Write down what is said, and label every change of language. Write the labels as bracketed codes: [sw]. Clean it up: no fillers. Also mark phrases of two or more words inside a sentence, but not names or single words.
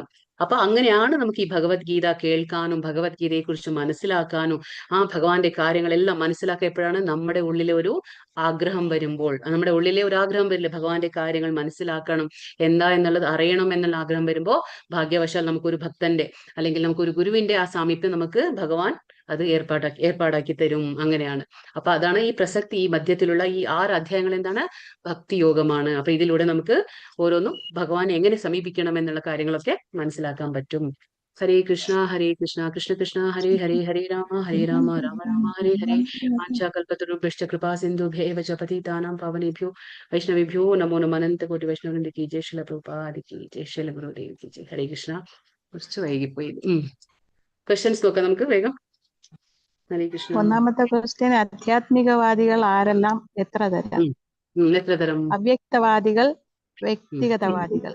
[ml] അപ്പൊ അങ്ങനെയാണ് നമുക്ക് ഈ ഭഗവത്ഗീത കേൾക്കാനും ഭഗവത്ഗീതയെ കുറിച്ച് മനസ്സിലാക്കാനും ഭഗവാന്റെ കാര്യങ്ങളെല്ലാം മനസ്സിലാക്കിയപ്പോഴാണ് നമ്മുടെ ഉള്ളിലെ ഒരു ആഗ്രഹം വരുമ്പോൾ, നമ്മുടെ ഉള്ളിലെ ഒരു ആഗ്രഹം വരില്ലേ, ഭഗവാന്റെ കാര്യങ്ങൾ മനസ്സിലാക്കണം, എന്താ എന്നുള്ളത് അറിയണം എന്നുള്ള ആഗ്രഹം വരുമ്പോ ഭാഗ്യവശാൽ നമുക്കൊരു ഭക്തന്റെ അല്ലെങ്കിൽ നമുക്കൊരു ഗുരുവിന്റെ ആ സാമീപ്യം നമുക്ക് ഭഗവാൻ അത് ഏർപ്പാടാക്കി തരും. അങ്ങനെയാണ്. അപ്പൊ അതാണ് ഈ പ്രസക്തി. ഈ മധ്യത്തിലുള്ള ഈ 6 അധ്യായങ്ങൾ എന്താണ്? ഭക്തിയോഗമാണ്. അപ്പൊ ഇതിലൂടെ നമുക്ക് ഓരോന്നും ഭഗവാനെ എങ്ങനെ സമീപിക്കണം എന്നുള്ള കാര്യങ്ങളൊക്കെ മനസ്സിലാക്കാൻ പറ്റും. [sa] ഹരേ കൃഷ്ണ കൃഷ്ണ കൃഷ്ണ ഹരേ ഹരേ ഹരേ രാമ രാമ രാമ ഹരേ ഹരേ വാഞ്ചാകൽപതരുഭ്യശ്ച കൃപാ സിന്ധുഭ്യൈവ ച പതിതാനാം പാവനേഭ്യോ വൈഷ്ണവേഭ്യോ നമോ നമഃ അനന്തകോടി വൈഷ്ണവവൃന്ദ [hi] की जय [sa] ശ്രീല പ്രഭുപാദ [hi] की जय [sa] ശ്രീല ഗുരുദേവ് [hi] की जय. [sa] ഹരേ കൃഷ്ണ. [ml] കുറച്ച് വൈകിപ്പോയി. ക്വസ്റ്റ്യൻസ് നോക്കാം നമുക്ക് വേഗം. ഹരേ കൃഷ്ണ. ഒന്നാമത്തെ ക്വസ്റ്റ്യൻ, ആധ്യാത്മികവാദികൾ ആരെല്ലാം, എത്ര തരം? എത്ര തരം? അവ്യക്തവാദികൾ, വ്യക്തിഗതവാദികൾ.